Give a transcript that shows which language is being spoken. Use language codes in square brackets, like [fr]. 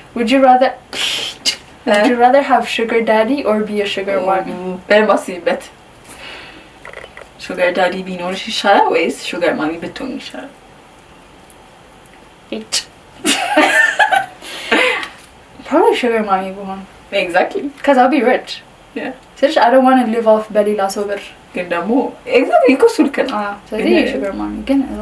[en] would you rather have sugar daddy or be a sugar mommy? [am] በደንብ አስቢበት። ሹገር ዳዲ ቢኖርሽ ይሻላል ወይስ ሹገር ማሚ ብትሆን ይሻላል? [en] probably sugar mommy [am] ብሆን [en] exactly because I'll be rich. yeah ስለዚህ I don't want to live off [am] በሌላ ሰው ብር ግን ደግሞ exactly እኮ እሱ ልክ ነው። ስለዚህ [en] sugar mommy [am] ግን